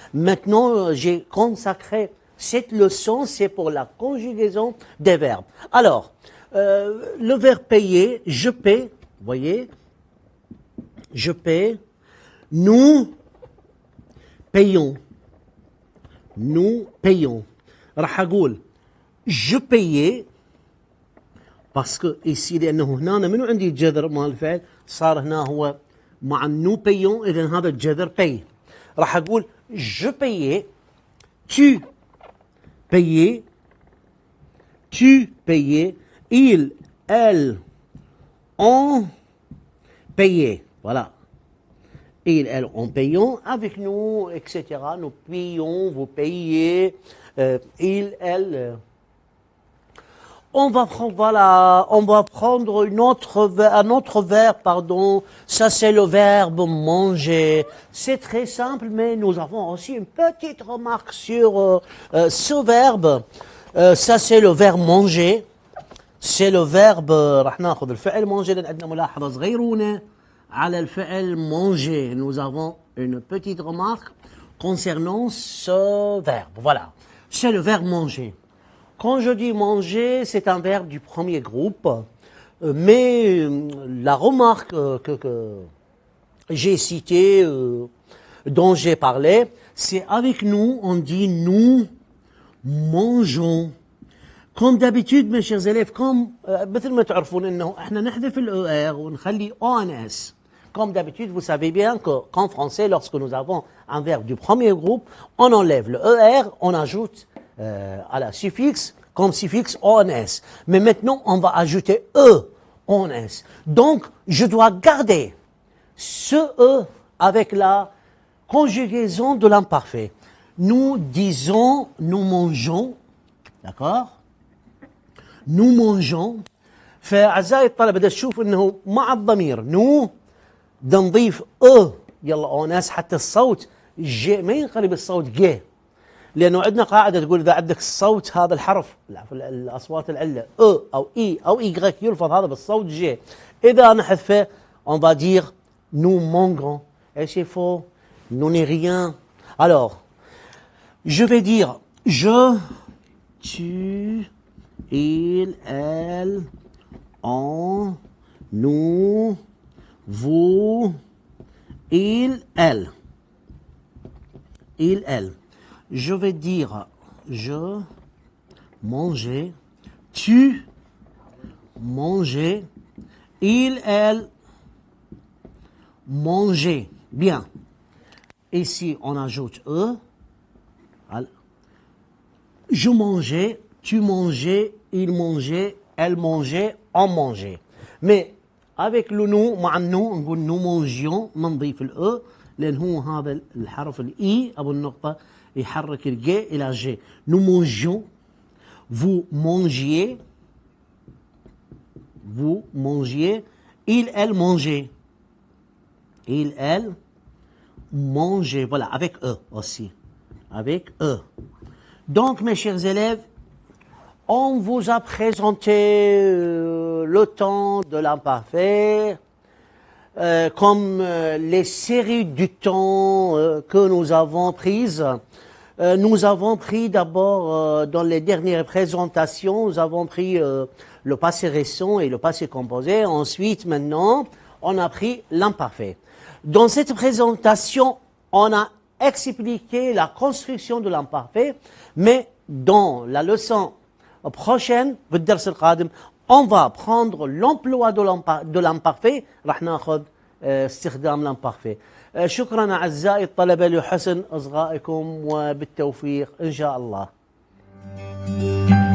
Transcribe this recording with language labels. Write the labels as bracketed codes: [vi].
[fr] Maintenant, j'ai consacré cette leçon, c'est pour la conjugaison des verbes. Alors, le verbe payer, je paie, vous voyez, je paie, nous payons. Nous payons. [ar] راح أقول [fr] je payais parce que ici [ar] لأنه هنا منو عندي الجذر مال الفعل صار هنا هو مع [fr] nous payons. [ar] إذن هذا الجذر paye. [fr] راح أقول je payais, tu payais, tu payais, il, elle, on payait. Voilà. Il, elle, on payons, avec nous, etc. Nous payons, vous payez, il, elle. On va prendre, voilà, on va prendre un autre verbe, pardon. Ça, c'est le verbe manger. C'est très simple, mais nous avons aussi une petite remarque sur ce verbe. Ça, c'est le verbe manger. C'est le verbe, [ar] راح ناخذ الفعل manger لأن عندنا ملاحظة صغيرونة على الفعل manger. [fr] Nous avons une petite remarque concernant ce verbe. Voilà. C'est le verbe manger. Quand je dis manger, c'est un verbe du premier groupe, mais la remarque que j'ai citée, dont j'ai parlé, c'est avec nous, on dit nous mangeons. Comme d'habitude, mes chers élèves, comme [ar] مثل ما تعرفون انه احنا نحذف ال ER ونخلي ONS. [fr] Comme d'habitude, vous savez bien qu'en français, lorsque nous avons un verbe du premier groupe, on enlève le ER, on ajoute à la suffixe, comme suffixe ONS. Mais maintenant, on va ajouter ONS. Donc, je dois garder ce E avec la conjugaison de l'imparfait. Nous disons, nous mangeons, d'accord? nous mangeons. [ar] فأعزائي الطلبة بدنا نشوف انه مع الضمير نو بدنا نضيف يلا اوناس حتى الصوت ج ما ينقلب الصوت ج، لانه عندنا قاعده تقول اذا عندك الصوت هذا الحرف الاصوات العله او اي او اي يلفظ هذا بالصوت ج، اذا نحذفه [fr] on va dire nous mangerons et c'est faux, nous n'est rien. Alors je vais dire je, tu, il, elle, on, nous, vous, il, elle. Il, elle. Je vais dire je mangeais, tu mangeais, il, elle mangeait. Bien. Ici, on ajoute je mangeais, tu mangeais, il mangeait, elle mangeait, on mangeait. Mais avec le nous, [ar] مع النو نقول [fr] nous mangions، [ar] ما نضيف الأ لأن هو هذا الحرف الإي أبو النقطة يحرك الجي إلى جي. [fr] Nous mangions, vous mangiez, vous mangiez, il, elle mangeait. Il, elle mangeait. Voilà, avec E aussi. Avec E. Donc, mes chers élèves, on vous a présenté le temps de l'imparfait, comme les séries du temps que nous avons prises. Nous avons pris d'abord, dans les dernières présentations, nous avons pris le passé récent et le passé composé. Ensuite, maintenant, on a pris l'imparfait. Dans cette présentation, on a expliqué la construction de l'imparfait, mais dans la leçon prochaine, on va prendre l'emploi de l'imparfait. [ar] راح ناخذ استخدام l'imparfait. شكرا أعزائي الطلبة لحسن إصغائكم وبالتوفيق إن شاء الله.